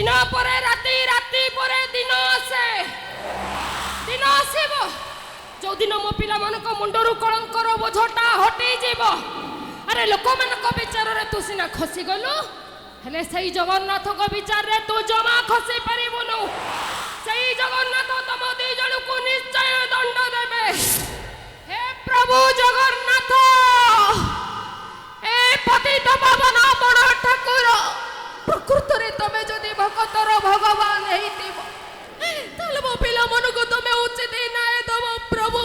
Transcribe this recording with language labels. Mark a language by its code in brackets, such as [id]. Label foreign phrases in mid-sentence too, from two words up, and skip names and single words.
[or] ପରେ ରାତି, ରାତି ପରେ ଦିନ ଆସେ। ଦିନ ଆସିବ ଯେଉଁଦିନ ମୋ পিলাମାନଙ୍କ ମୁଣ୍ଡରୁ କଳଙ୍କର ବୋଝଟା ହଟିଯିବ। ଆରେ ଲୋକମାନଙ୍କ ବିଚାରରେ ତୁ ସିନା ଖସିଗଲୁ, ହେଲେ ସେଇ ଜଗନ୍ନାଥଙ୍କ ବିଚାରରେ ତୁ ଜମା ଖସି ପାରିବୁନୁ। ସେଇ ଜଗନ୍ନାଥ ତମ ଦି ଜଣକୁ ନିଶ୍ଚୟ ଦଣ୍ଡ ଦେବେ। ହେ ପ୍ରଭୁ ଜଗନ୍ନାଥ, ଏ ପତିତ ପାବନ ବଡ଼ ଠାକୁର, ପ୍ରକୃତରେ ତମେ ଯଦି ଭକ୍ତର ଭଗବାନ ହେଇଥିବ, ତାହେଲେ ମୋ ପିଲାମାନଙ୍କୁ ତମେ ଉଚିତ ନ୍ୟାୟ ଦବ ପ୍ରଭୁ।